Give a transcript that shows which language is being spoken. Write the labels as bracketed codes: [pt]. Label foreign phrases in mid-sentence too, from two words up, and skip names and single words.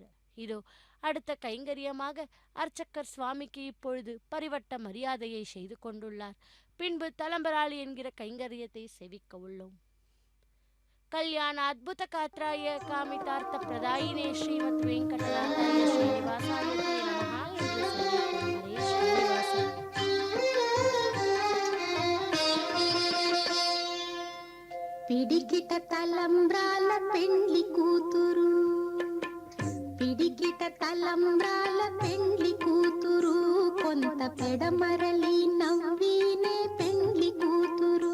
[ta] இதோ அடுத்த கைங்கரியமாக அர்ச்சகர் சுவாமிக்கு இப்பொழுது பரிவட்ட மரியாதையை செய்து கொண்டுள்ளார். பின்பு தலம்பராளி என்கிற கைங்கரியத்தை சேவிக்க உள்ளோம். [sa] कल्याण अद्भुत गात्राय कामितार्थ प्रदायिने श्रीमद् वेङ्कटनाथाय श्रीनिवासाय नमः [ta] என்று சொல்லிக்கொண்டே ஸ்ரீனிவாசன். [te] పిడికిట తలంబ్రాల పెండ్లి కూతురు, పిడికిట తలంబ్రాల పెండ్లి కూతురు, కొంత పెడమరలి నవ్వినే పెండ్లి కూతురు.